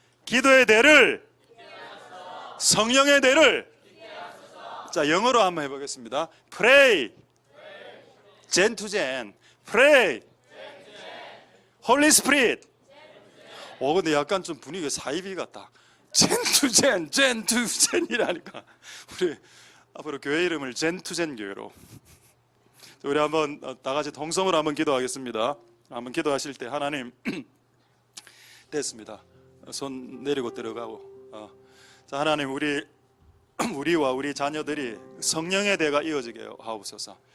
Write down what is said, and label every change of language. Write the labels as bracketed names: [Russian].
[Korean] 기도의 대를, 성령의 대를. 자, 영어로 한번 해보겠습니다. [English] Pray, Gen to Gen. Pray, Holy Spirit. [Korean] 근데 약간 좀 분위기가 사이비 같다. Gen to Gen, Gen to Gen이라니까. 우리 앞으로 교회 이름을 Gen to Gen 교회로. 우리 한번 다 같이 동성으로 한번 기도하겠습니다. 한번 기도하실 때, 하나님, 됐습니다. 손 내리고 들어가고. 자, 하나님, 우리와 우리 자녀들이 성령의 대가 이어지게 하옵소서.